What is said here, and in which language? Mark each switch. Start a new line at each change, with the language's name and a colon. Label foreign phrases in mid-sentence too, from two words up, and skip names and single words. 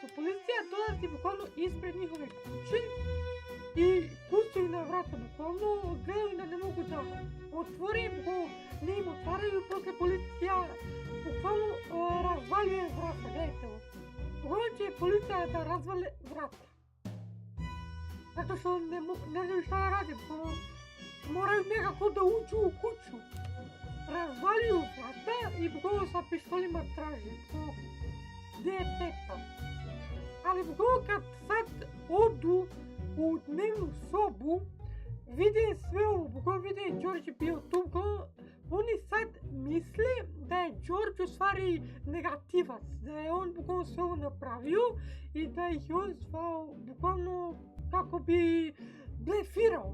Serbian: Policija dolazi bukvalno ispred njihove kuće i kucaju na vrata, bukvalno gledaju da ne mogu da otvore, bukvalno ne im otvaraju, posle policija bukvalno razvaljuje vrata, gledajte ovo. Bukvalno će policija da razvale vrata. Zato što ne znaju šta da rade, moraju nekako da uđu u kuću. Razvaljuju vrata и буквално са пиштолима тражи.
Bulgarian: Где е Пепа?
Serbian: Ali kad sad odu u dnevnu sobu, vide sve ovo, vide George bio tu, oni sad misle da je George u stvari negativac, da je on bukvalno sve ovo napravio i da ih je on zvao bukvalno kako bi blefirao.